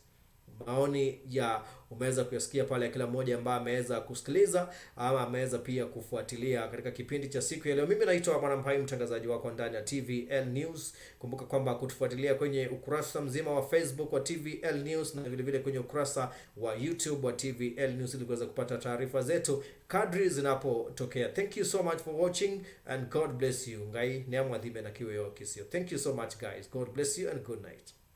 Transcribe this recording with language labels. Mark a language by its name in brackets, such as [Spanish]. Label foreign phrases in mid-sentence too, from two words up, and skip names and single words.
[Swahili] Maoni ya umeweza kuyasikia pale, kila mmoja ambaye ameweza kusikiliza ama ameweza pia kufuatilia katika kipindi cha siku ya leo. Mimi naitwa Bwana Mpai, mtangazaji wako ndani ya TVL News. Kumbuka kwamba kutufuatilia kwenye ukurasa mzima wa Facebook wa TVL News na vile vile kwenye ukurasa wa YouTube wa TVL News ili kuweza kupata taarifa zetu kadri zinapotokea. [English] Thank you so much for watching and God bless you. [Kamba] Ngai niamwadhibe na kiwe yo kisio. [English] Thank you so much guys. God bless you and good night.